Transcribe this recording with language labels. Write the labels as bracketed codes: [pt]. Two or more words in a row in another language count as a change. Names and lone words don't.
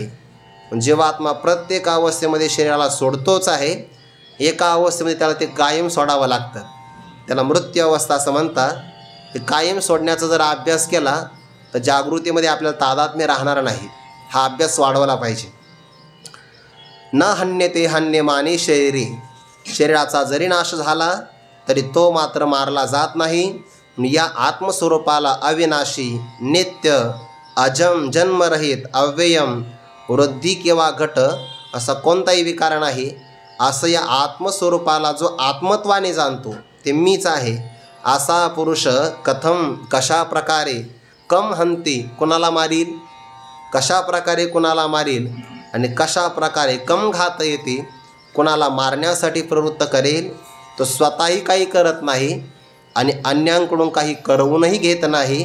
[mr] जीवात्मा प्रत्येक अवस्थेमध्ये शरीराला सोडतोच आहे. एका अवस्थेमध्ये त्याला ते कायम सोडावं लागतं. त्याला मृत्यू अवस्था असं म्हणतात. ते कायम सोडण्याचा जर अभ्यास केला तर जागृतीमध्ये आपल्याला तादात्म्य राहणार नाही. हा अभ्यास वाढवला पाहिजे. [sa] न हन्यते हन्यमाने शरीरे. [mr] शरीराचा जरी नाश झाला तरी तो मात्र मारला जात नाही. या आत्मस्वरूपाला अविनाशी, नित्य, अजम, जन्मरहित, अव्ययम, वृद्धी किंवा घट असा कोणताही विकार नाही. असं या आत्मस्वरूपाला जो आत्मत्वाने जाणतो ते मीच आहे असा पुरुष कथम, कशा प्रकारे, [sa] कम हंती, [mr] कुणाला मारील, कशा प्रकारे कुणाला मारील आणि कशा प्रकारे कम घात येते, कोणाला मारण्यासाठी प्रवृत्त करेल, तो स्वतःही काही करत नाही आणि अन्यांकडून काही करवूनही घेत नाही.